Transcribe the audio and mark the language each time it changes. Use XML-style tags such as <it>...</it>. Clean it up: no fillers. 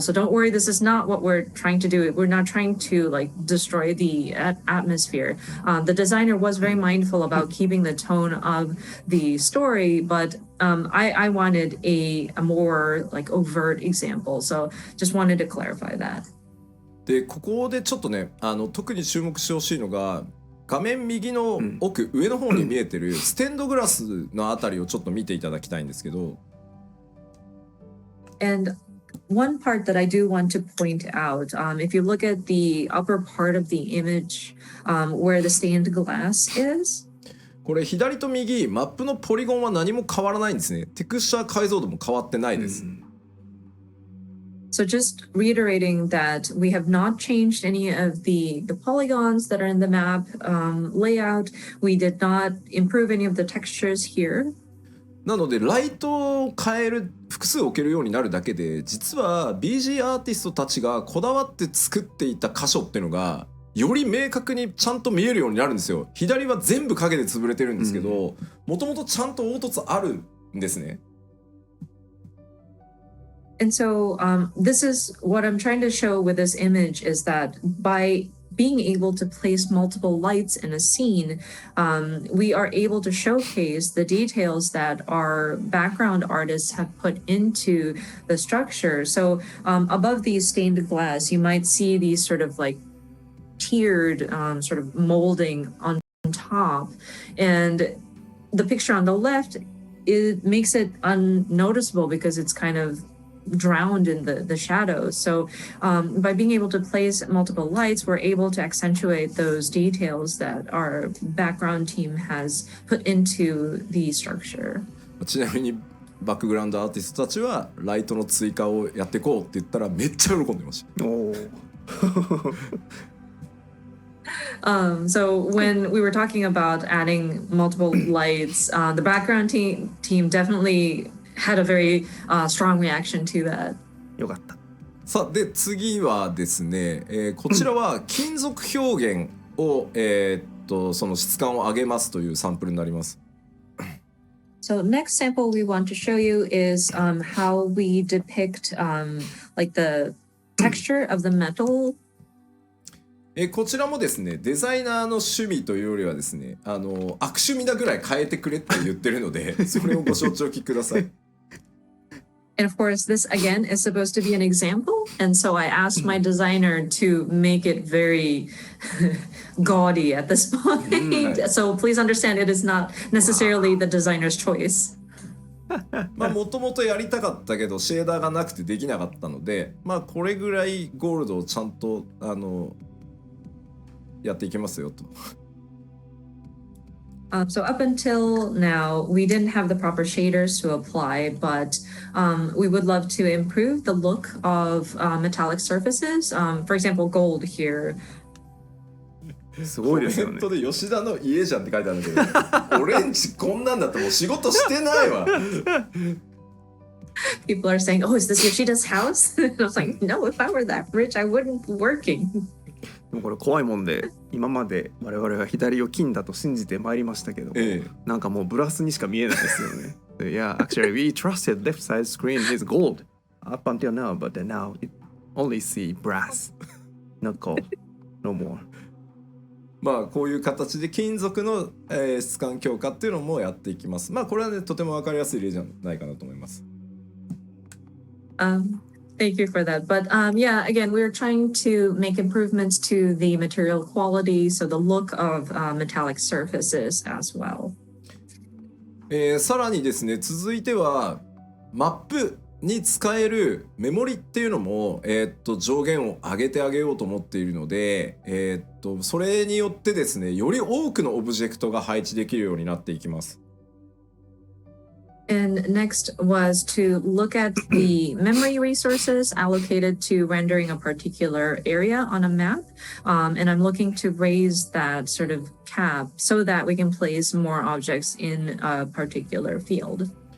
<en>So don't worry, this is not what we're trying to do. We're not trying to like destroy the atmosphere. The designer was very mindful about keeping the tone of the story, but I wanted a more like overt example. So just wanted to clarify that.</en> <ja>でここでちょっとね特に注目してほしいのが画面右の奥、上の方に見えてるステンドグラスのあたりをちょっと見ていただきたいんですけど。</ja> <en>And one part that I do want to point out, if you look at the upper part of the image, where the stained glass is.</en> <ja>これ左と右マップのポリゴンは何も変わらないんですね。テクスチャー解像度も変わってないです。</ja> <en>So just reiterating that we have not changed any of the polygons that are in the map layout. We did not improve any of the textures here.</en> <ja>なのでライトを変える複数置けるようになるだけで実は BG アーティストたちがこだわって作っていた箇所っていうのがより明確にちゃんと見えるようになるんですよ。左は全部影で潰れてるんですけどもともとちゃんと凹凸あるんですね。</ja> <en>And so this is what I'm trying to show with this image is that by being able to place multiple lights in a scene, we are able to showcase the details that our background artists have put into the structure. So above these stained glass, you might see these sort of like tiered sort of molding on top. And the picture on the left, it makes it unnoticeable because it's kind of drowned in the shadows. So by being able to place multiple lights, we're able to accentuate those details that our background team has put into the structure.</en> <ja>ちなみにバックグラウンドアーティストたちはライトの追加をやっていこうって言ったらめっちゃ喜んでました。</ja> <en>So when we were talking about adding multiple lights, the background team definitely had a very strong reaction to that.</en> <ja>よかった。さあで次はですね、こちらは金属表現を、その質感を上げますというサンプルになります。</ja> <en>So next sample we want to show you is how we depict like the texture of the metal.</en> <ja>こちらもですねデザイナーの趣味というよりはですね悪趣味なぐらい変えてくれって言ってるのでそれをご承知おきください。</ja> <en>And of course, this again is supposed to be an example. And so I asked my designer to make it very gaudy at this point. So please understand it is not necessarily the designer's choice.</en> <ja>まあもともとやりたかったけどシェーダーがなくてできなかったのでまあこれぐらいゴールドをちゃんとやっていきますよと。</ja> <en>So up until now, we didn't have the proper shaders to apply, but we would love to improve the look of metallic surfaces. For example, gold here.</en> <ja>すごいですよね。コメントで吉田の家じゃんって書いてあるんだけど、オレンジこんなんだったらもう仕事してないわ。</ja> <en>People are saying, "Oh, is this Yoshida's house?" I was like, "No, if I were that rich, I wouldn't be working."</en> <ja>でもこれ怖いもんで今まで我々は左を金だと信じてまいりましたけど、なんかもうブラスにしか見えないですよね。</ja> <en>Yeah, actually we trusted left side screen is gold up until now, but then now it only see brass, not gold, no more.</en> <ja>まあこういう形で金属の、質感強化っていうのもやっていきます。まあこれはねとても分かりやすい例じゃないかなと思います。</ja> <en>Thank you for that. But yeah, again, we're trying to make improvements to the material quality, so the look of metallic surfaces as well.</en> <ja>さらにですね、続いてはマップに使えるメモリっていうのも、上限を上げてあげようと思っているので、それによってですね、より多くのオブジェクトが配置できるようになっていきます。</ja> <en>And next was to look at the memory resources allocated to rendering a particular area on a map. And I'm looking to raise that sort of cap so that we can place more objects in a particular field.</en>